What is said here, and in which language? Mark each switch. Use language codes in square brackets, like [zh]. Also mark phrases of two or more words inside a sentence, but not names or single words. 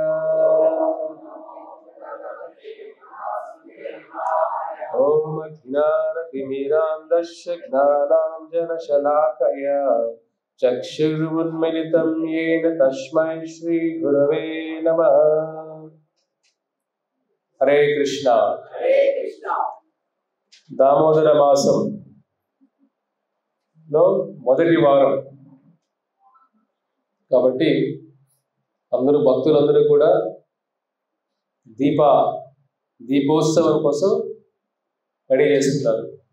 [sa] ओम ज्ञानतिमिरान्धस्य ज्ञानाञ्जनशलाकया चक्षुरुन्मिलितं येन तस्मै श्रीगुरवे नमः। हरे कृष्णा। [te] దామోదర మాసంలో మొదటి వారం కాబట్టి అందరూ భక్తులందరూ కూడా దీపోత్సవం కోసం రెడీ చేస్తున్నారు.